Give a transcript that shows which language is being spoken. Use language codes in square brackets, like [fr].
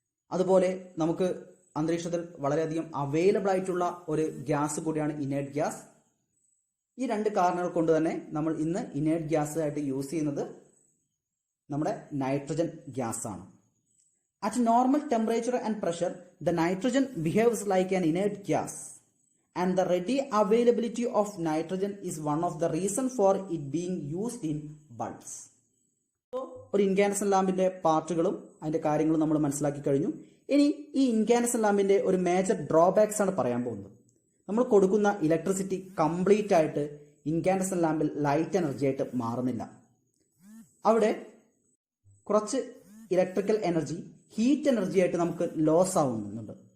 [ml] അതുപോലെ നമുക്ക് അന്തരീക്ഷത്തിൽ വളരെയധികം അവൈലബിൾ ആയിട്ടുള്ള ഒരു ഗ്യാസ് കൂടിയാണ് ഇനേർട്ട് ഗ്യാസ്. ഈ രണ്ട് കാരണങ്ങൾ കൊണ്ട് തന്നെ നമ്മൾ ഇന്ന് ഇനേർട്ട് ഗ്യാസ് ആയിട്ട് യൂസ് ചെയ്യുന്നത് നമ്മുടെ നൈട്രജൻ ഗ്യാസ് ആണ്. [en] At normal temperature and pressure, the nitrogen behaves like an inert gas, and the ready availability of nitrogen is one of the reasons for it being used in bulbs. [ml] So, ഒരു incandescent ലാമ്പിന്റെ പാർട്ടുകളും അതിന്റെ കാര്യങ്ങളും നമ്മൾ മനസ്സിലാക്കി കഴിഞ്ഞു. ഇനി ഈ incandescent ലാമ്പിന്റെ ഒരു major drawbacks ആണ് പറയാൻ പോകുന്നത്. നമ്മൾ കൊടുക്കുന്ന ഇലക്ട്രിസിറ്റി കംപ്ലീറ്റ് ആയിട്ട് ഇൻകാൻഡസൻ ലാമ്പിൽ ലൈറ്റ് എനർജി ആയിട്ട് മാറുന്നില്ല. അവിടെ കുറച്ച് ഇലക്ട്രിക്കൽ എനർജി ഹീറ്റ് എനർജി ആയിട്ട് നമുക്ക് ലോസ് ആവുന്നുണ്ട്.